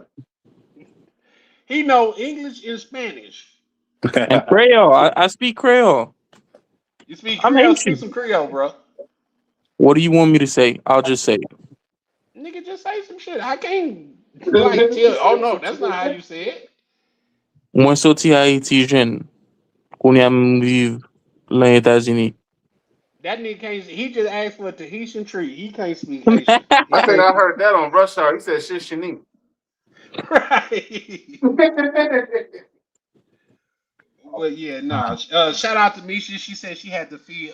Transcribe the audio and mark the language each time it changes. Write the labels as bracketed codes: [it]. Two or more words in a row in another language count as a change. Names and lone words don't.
[en] he know English and Spanish. And Creole. I speak Creole. You speak I'm Creole, speak some Haitian. Creole, bro. What do you want me to say? I'll just say it. Nigga, just say some shit. I can't like tell. Oh no, that's not how you say it. [ht] Mwen soti Haiti jen. Koun vive lan Etats-Unis. [en] That nigga can't. He just asked for a Tahitian treat. He can't speak Haitian. He I think can't. I heard that on Rush Hour. He said shit Shanique. Right. But yeah, nah. Shout out to Misha. She said she had to feed.